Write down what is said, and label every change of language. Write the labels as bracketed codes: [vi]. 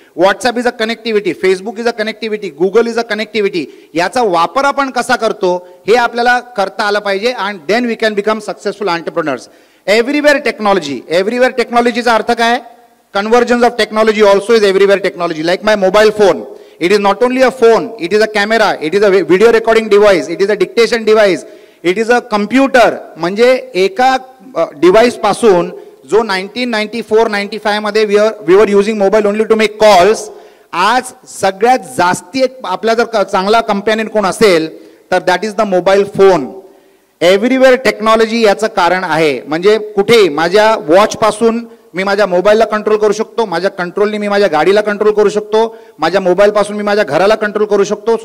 [en] WhatsApp is a connectivity, Facebook is a connectivity, Google is a connectivity. [mr] याचा वापर आपण कसा करतो हे आपल्याला करता आलं पाहिजे [en] And then we can become successful entrepreneurs. Everywhere technology. Everywhere टेक्नॉलॉजीचा [mr] अर्थ काय? [en] Convergence of technology also is everywhere technology. Like my mobile phone, it is not only a phone, it is a camera, it is a video recording device, it is a dictation device, it is a computer. [mr] म्हणजे एका device पासून जो 1994-95 मध्ये [en] we were using mobile only to make calls, [mr] आज सगळ्यात जास्ती आपला जर चांगला कंपॅनियन कोण असेल तर [en] That is the mobile phone. [mr] Everywhere technology याचं कारण आहे. म्हणजे कुठे माझ्या वॉच पासून मी माझ्या मोबाईलला कंट्रोल करू शकतो, माझ्या कंट्रोलने मी माझ्या गाडीला कंट्रोल करू शकतो, माझ्या मोबाईल पासून मी माझ्या घराला कंट्रोल करू शकतो.